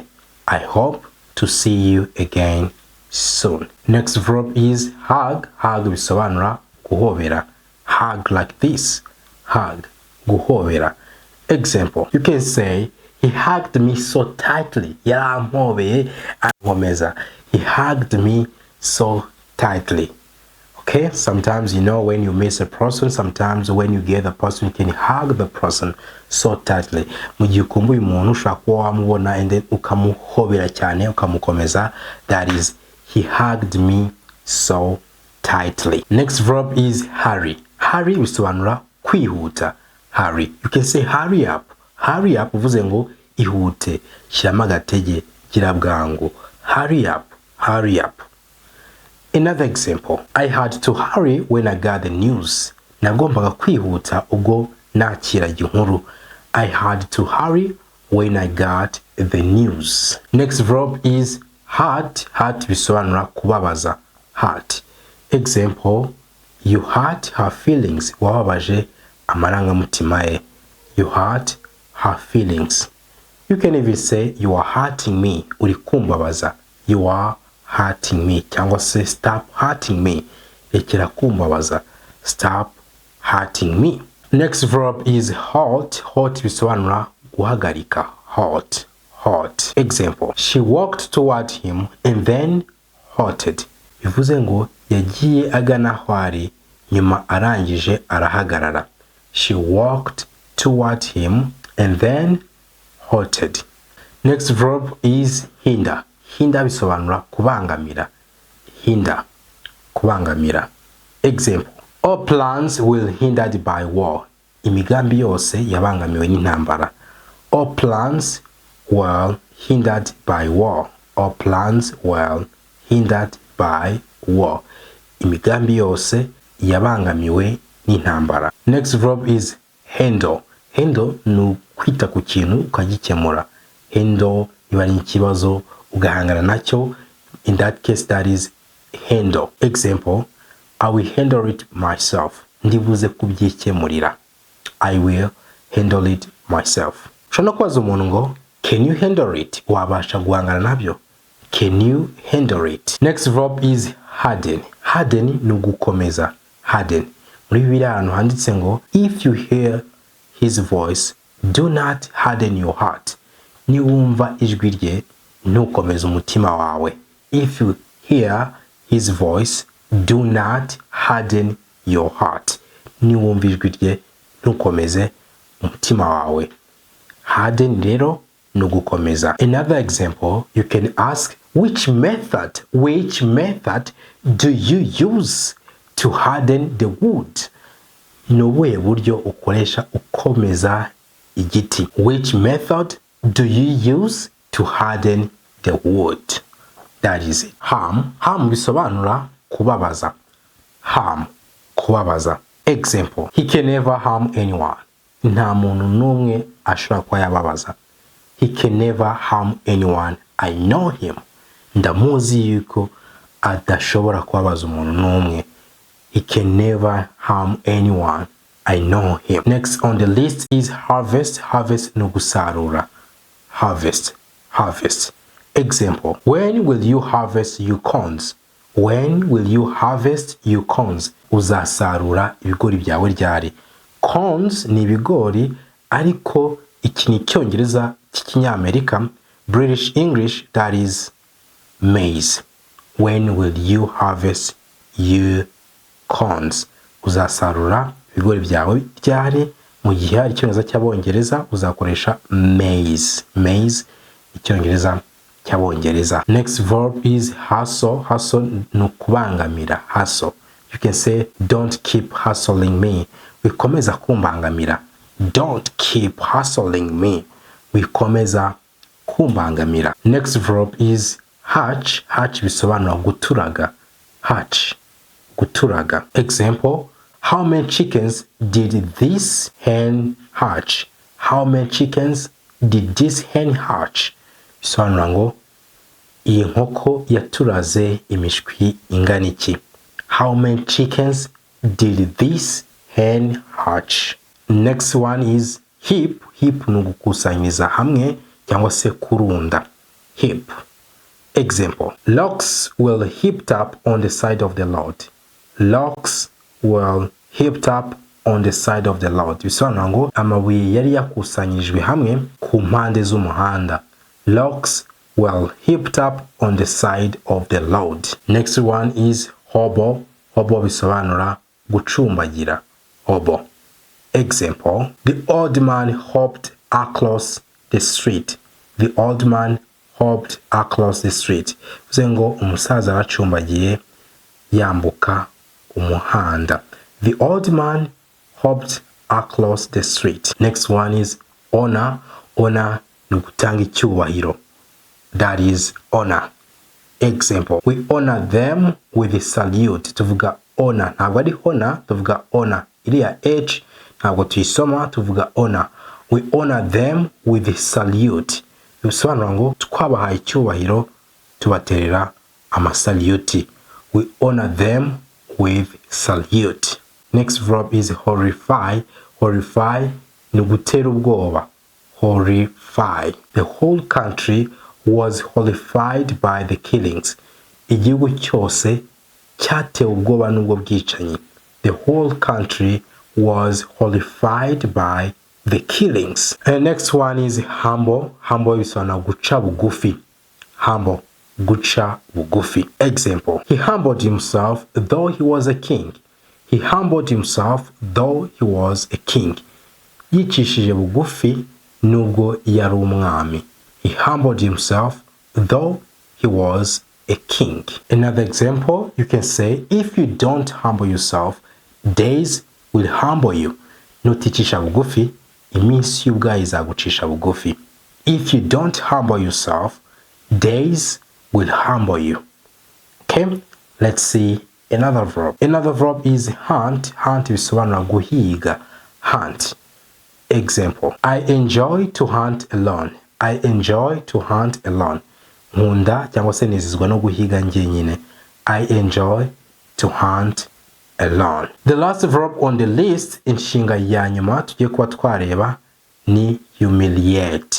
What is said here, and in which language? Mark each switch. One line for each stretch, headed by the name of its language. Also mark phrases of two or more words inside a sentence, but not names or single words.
English: I hope to see you again soon. Next verb is hug. Hug
Kinyarwanda: bisobanura guhobera.
English: Hug like this. Hug. Guhobera. Example, you can say, he hugged me so tightly.
Kinyarwanda: Yarampobeye ankomeza.
English: He hugged me so tightly. Okay, sometimes you know when you miss a person, sometimes when you get the person, you can hug the person so tightly.
Kinyarwanda: Mu gihe ukumbuye umuntu ushaka kuba wamubona
English: and then
Kinyarwanda: ukamuhobera cyane ukamukomeza,
English: that is, he hugged me so tightly. Next verb is hurry. Hurry
Kinyarwanda: bisobanura kwihuta.
English: Hurry. You can say hurry up. hurry up
Kinyarwanda: uvuze ngo ihute, shyiramo agatege, gira bwangu.
English: Hurry up, hurry up. Another example, I had to hurry when I got the news.
Kinyarwanda: Nagombaga kwihuta ubwo nakiraga inkuru.
English: I had to hurry when I got the news. Next verb is hurt. Hurt
Kinyarwanda: bisobanura kubabaza.
English: Hurt. Example, you hurt her feelings.
Kinyarwanda: Wababaje amarangamutima ye.
English: You hurt her feelings. You can even say you are hurting me.
Kinyarwanda: Uri kumbabaza.
English: You are hurting me.
Kinyarwanda: Cyangwa se
English: stop hurting me.
Kinyarwanda: Rekera kumbabaza.
English: Stop hurting me. Next verb is halt.
Kinyarwanda: Halt bisobanura guhagarika.
English: Halt. Halt. Example, she walked toward him and then halted.
Kinyarwanda: Bivuze ngo yagiye agana aho ari nyuma arangije arahagarara.
English: She walked toward him and then halted. Next verb is hinder. Hinder
Kinyarwanda: bisobanura kubangamira.
English: Hinder. Kubangamira. Example, all plans will hindered by war.
Kinyarwanda: Imigambi yose yabangamiwe n'intambara.
English: All plans were hindered by war. All plans were hindered by war.
Kinyarwanda: Imigambi yose yabangamiwe n'intambara.
English: Next verb is handle.
Kinyarwanda: Handle ni kwita ku kintu ukagikemura. Handle niba ari ikibazo ugahangana nacyo.
English: In that case, that is handle. Example, I will handle it myself.
Kinyarwanda: Ndibuze kubyikemurira.
English: I will handle it myself.
Kinyarwanda: Ushobora kubaza umuntu ngo
English: can you handle it?
Kinyarwanda: Wabasha guhangana nabyo?
English: Can you handle it? Next verb is harden. Harden
Kinyarwanda: ni ugukomeza.
English: Harden.
Kinyarwanda: Muri Bibiliya ahantu handitse ngo
English: if you hear his voice, do not harden your heart.
Kinyarwanda: Niwumva ijwi rye, ntukomeze umutima wawe.
English: If you hear his voice, do not harden your heart.
Kinyarwanda: Niwumva ijwi rye, ntukomeze umutima wawe. Harden rero ni ugukomeza.
English: Another example, you can ask which method do you use to harden the wood?
Kinyarwanda: Ni ubuhe buryo ukoresha ukomeza igiti?
English: Which method do you use to harden the wood? That is it. Harm. Harm
Kinyarwanda: bisobanura kubabaza.
English: Harm. Kubabaza. Example, he can never harm anyone.
Kinyarwanda: Nta muntu n'umwe ashobora kuba yababaza.
English: He can never harm anyone. I know him.
Kinyarwanda: Ndamuzi yuko adashobora kubabaza umuntu n'umwe.
English: He can never harm anyone. I know him. Next on the list is harvest.
Kinyarwanda: Harvest ni gusarura.
English: Harvest. Harvest. Example, when will you harvest your corns? When will you harvest your corns?
Kinyarwanda: Uzasarura ibigori byawe ryari? Corns ni ibigori, ariko iki ni Icyongereza cy'Ikinyamerika,
English: British English, that is maize. When will you harvest your corns?
Kinyarwanda: Uzasarura ibigori byawe ryari? Mu gihe ari Icyongereza cy'Abongereza uzakoresha maize. Maize Icyongereza cy'Abongereza.
English: Next verb is hustle.
Kinyarwanda: Hustle ni ukubangamira.
English: Hustle. You can say don't keep hustling me.
Kinyarwanda: Wikomeza kumbangamira.
English: Don't keep hustling me.
Kinyarwanda: Wikomeza kumbangamira.
English: Next verb is hatch. Hatch
Kinyarwanda: bisobanura guturaga.
English: Hatch. Guturaga. Example, how many chickens did this hen hatch? How many chickens did this hen hatch?
Kinyarwanda: Bisobanura ngo iyi nkoko yaturaze imishwi ingana iki?
English: How many chickens did this hen hatch? Next one is heap.
Kinyarwanda: Heap ni ugukusanyiriza hamwe cyangwa se kurunda.
English: Heap. Example, logs were heaped up on the side of the road. Logs were heaped up on the side of the road.
Kinyarwanda: Bisobanura ngo amabuye yari yakusanyijwe hamwe ku mpande z'umuhanda.
English: Logs were heaped up on the side of the road. Next one is hobo. Hobo
Kinyarwanda: bisobanura gucumbagira.
English: Hobo. Example, the old man hopped across the street. The old man hopped across the street.
Kinyarwanda: Bivuze ngo umusaza aracumbagiye yambuka umuhanda.
English: The old man hopped across the street. Next one is honor. Honor
Kinyarwanda: ni ugutanga icyubahiro.
English: That is honor. Example, we honor them with a salute.
Kinyarwanda: Tuvuga honor, ntabwo ari honor, tuvuga honor. Iriya h ntabwo tuyisoma, tuvuga honor.
English: We honor them with a salute.
Kinyarwanda: Bisobanura ngo twabahaye icyubahiro, tubaterera amasalute.
English: We honor them with salute. Next verb is horrify.
Kinyarwanda: Horrify ni gutera ubwoba.
English: Horrify. The whole country was horrified by the killings.
Kinyarwanda: Igihugu cyose cyatewe ubwoba n'ubwo bwicanyi.
English: The whole country was horrified by the killings. And next one is humble. Humble
Kinyarwanda: bisobanura guca bugufi. Humble, guca bugufi.
English: Example, he humbled himself though he was a king. He humbled himself though he was a king.
Kinyarwanda: Yicishije bugufi nubwo yari umwami.
English: He humbled himself though he was a king. Another example, you can say, if you don't humble yourself, days will humble you.
Kinyarwanda: Nuticisha bugufi, iminsi y'ubwayo izagucisha bugufi.
English: If you don't humble yourself, days will humble you. Okay, let's see another verb. Another verb is hunt. Hunt bisobanura guhiga. Hunt. Example, I enjoy to hunt alone. I enjoy to hunt alone.
Kinyarwanda: Nkunda cyangwa se nezezwa no guhiga njyenyine.
English: I enjoy to hunt alone. The last verb on the list,
Kinyarwanda: inshinga ya nyuma tugiye kuba twareba ni humiliate.